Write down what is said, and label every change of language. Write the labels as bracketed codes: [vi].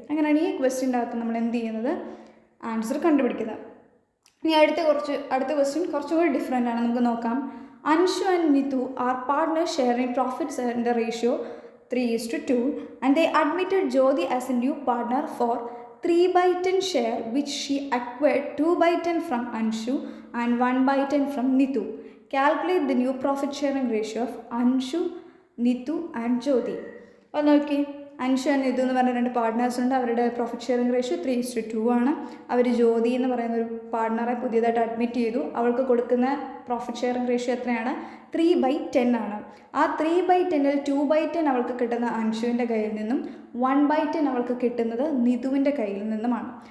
[ml] അങ്ങനെയാണ് ഈ ക്വസ്റ്റ്യൻ്റെ അകത്ത് നമ്മൾ എന്ത് ചെയ്യുന്നത്, ആൻസർ കണ്ടുപിടിക്കുന്നത്. ഇനി അടുത്ത ക്വസ്റ്റ്യൻ കുറച്ചും കൂടി ഡിഫറെൻ്റ് ആണ്. നമുക്ക് നോക്കാം. [en] Anshu and Nitu are partners sharing profits in the ratio 3:2 and they admitted Jyoti as a new partner for 3/10 share which she acquired 2/10 from Anshu and 1/10 from Nitu. Calculate the new profit sharing ratio of Anshu, Nitu and Jyoti. [ml] അപ്പോൾ നോക്കി, Anshu and Nithu എന്ന് പറഞ്ഞ 2 partners ഉണ്ട്. അവരുടെ profit sharing ratio 3:2 ആണ്. അവർ ജ്യോതി എന്ന് പറയുന്ന ഒരു പാർട്ട്ണറെ പുതിയതായിട്ട് അഡ്മിറ്റ് ചെയ്തു. അവൾക്ക് കൊടുക്കുന്ന പ്രോഫിറ്റ് ഷെയറിംഗ് റേഷ്യോ എത്രയാണ്, 3/10 ആണ്. ആ 3/10 2/10 അവൾക്ക് കിട്ടുന്ന അൻഷുവിൻ്റെ കയ്യിൽ നിന്നും 1/10 അവൾക്ക് കിട്ടുന്നത് നിതുവിൻ്റെ കയ്യിൽ നിന്നുമാണ്.